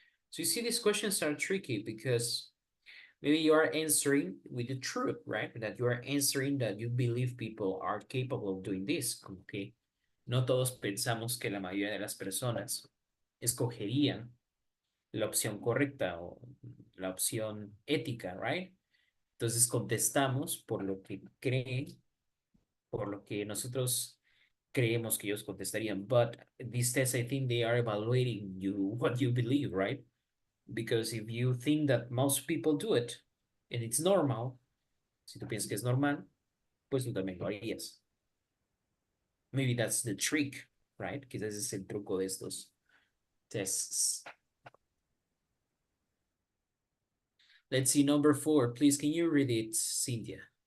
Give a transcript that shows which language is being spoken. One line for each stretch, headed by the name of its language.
English: So you see, these questions are tricky because maybe you are answering with the truth, right? That you are answering that you believe people are capable of doing this.
Spanish: Como que no todos pensamos que la mayoría de las personas escogerían la opción correcta o la opción ética, right? Entonces contestamos por lo que creen, por lo que nosotros creemos que ellos contestarían.
English: But these tests, I think they are evaluating you, what you believe, right? Because if you think that most people do it and it's normal,
Spanish: si tú piensas que es normal, pues tú también lo harías.
English: Maybe that's the trick, right?
Spanish: Quizás ese es el truco de estos tests.
English: Let's see number 4. Please, can you read it, Cynthia?